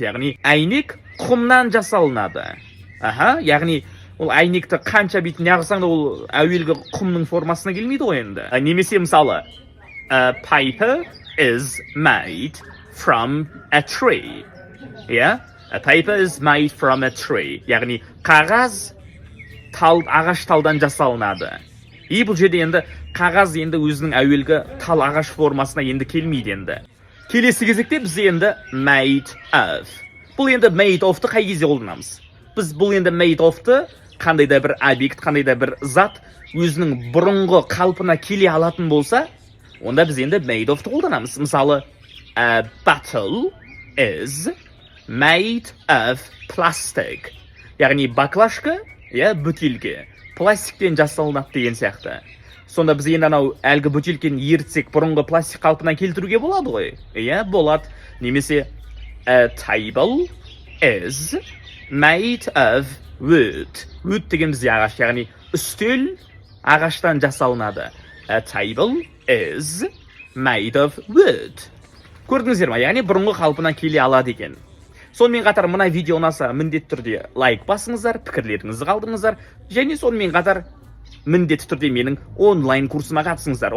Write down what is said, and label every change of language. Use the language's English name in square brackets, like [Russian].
[Kazakh] Яғни әйнек құмнан жасалынады. Яғни ол әйнекті қанша бетін яғысаң да ол әуелгі құмның формасына келмейді ғой енді. Немесе мысалы [English] a paper is made from a tree. A paper is made from a tree. [Kazakh] Яғни қағаз ағаш талдан жасалынады. Бұл жерде енді қағаз енді өзінің әуелгі тал ағаш формасына енді келмейді енді. Келесі кезекте біз енді made of. Бұл енді made of-ты қай кезде қолданамыз? Біз бұл енді made of-ты қандай да бір объект, қандай да бір зат өзінің бұрынғы қалпына келе алатын болса, онда біз енді made of-ты қолданамыз. Мысалы, [English] a bottle is made of plastic. [Kazakh] Яғни баклажка, бөтелке, пластиктен жасалынады деген сияқты. Сонда біз енді анау әлгі бөтелкені ерітсек, бұрынғы пластик қалпына келтіруге болады ғой? Болады. Немесе [English] a table is made of wood. [Kazakh] Wood деген бізде ағаш, яғни үстел ағаштан жасалынады. [English] A table is made of wood. [Kazakh] Көрдіңіздер ма? Яғни бұрынғы қалпына келе алады екен. Сонымен қатар мына видео ұнаса міндетті түрде лайк басыңыздар, пікірлеріңізді қалдырыңыздар, және сонымен қатар міндетті түрде менің онлайн курсыма қатысыңыздар.